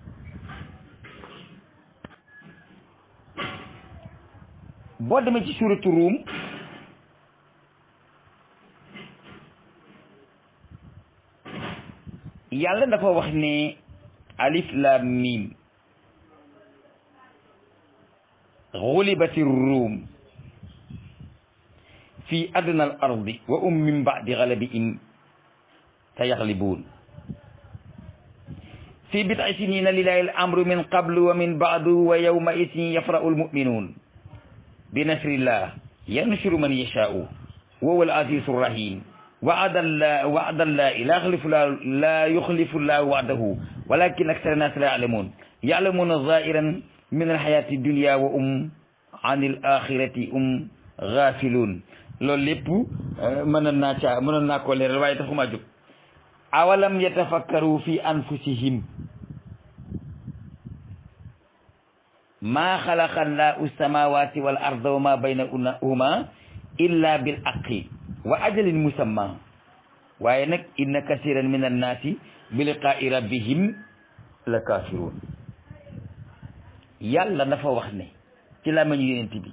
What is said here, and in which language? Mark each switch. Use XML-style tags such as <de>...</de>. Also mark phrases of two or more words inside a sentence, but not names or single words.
<wo>boo demee ci suuratu Ruum yàlla dafa wax ne</wo> <ar>الم غلبت الروم في أدنى الأرض ومن بعد غلبهم سيغلبون في بضع سنين لله الأمر من قبل ومن بعد ويومئذ يفرح المؤمنون بنصر الله ينصر من يشاء وهو العزيز الرحيم وعد الله لا يخلف الله وعده ولكن أكثر الناس لا يعلمون ظاهرا من الحياة الدنيا وهم عن الآخرة غافلون</ar> <wo>loolu lépp mënoon naa ko leeral waaye taxuma jóg</wo> <ar>أولم يتفكروا في أنفسهم ما خلق الله السماوات والأرض وما بينهما إلا بالحق وأجل مسمى</ar> <wo>waaye nag</wo> <ar>إن كثيرا من الناس بلقاء ربهم لكافرون</ar> <wo>yàlla dafa wax ne ci làmmiñu yonent bi</wo>